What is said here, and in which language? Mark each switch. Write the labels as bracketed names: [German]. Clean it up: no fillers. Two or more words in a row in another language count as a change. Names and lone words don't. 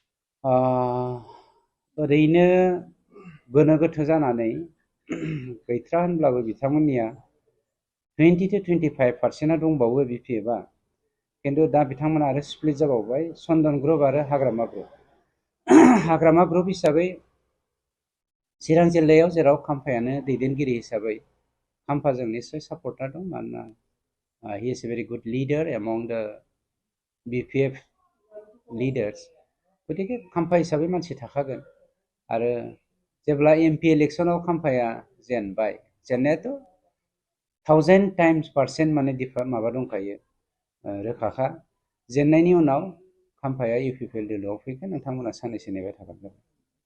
[Bodo] ओरैनो गोनो गोथो जानानै गैथ्रा होनब्लाबो बिथांमोननिया 20 to 25% दंबावो BPF आ। किन्तु दा बिथांमोना आरो स्प्लिट जाबावबाय चन्दन ग्रुप आरो हाग्रामा ग्रुप। हाग्रामा ग्रुप हिसाबै चिरां जिल्लायाव जेराव खाम्फायानो दैदेनगिरि हिसाबै खाम्फाजों निश्चय सापर्टार दं मानोना [English] he is a very good leader among the BPF leaders। [Bodo] गतिके खाम्फा हिसाबै मानसि थाखागोन आरो जेब्ला MP इलेक्सनाव खाम्फाया जेनबाय जेननायाथ' 1000 times% माने माबा दंखायो रोखाखा जेननायनि उनाव खाम्फाया UPPL दोलोआव फैगोन नोंथांमोना साननैसो नेबाय थाबानो जाबाय।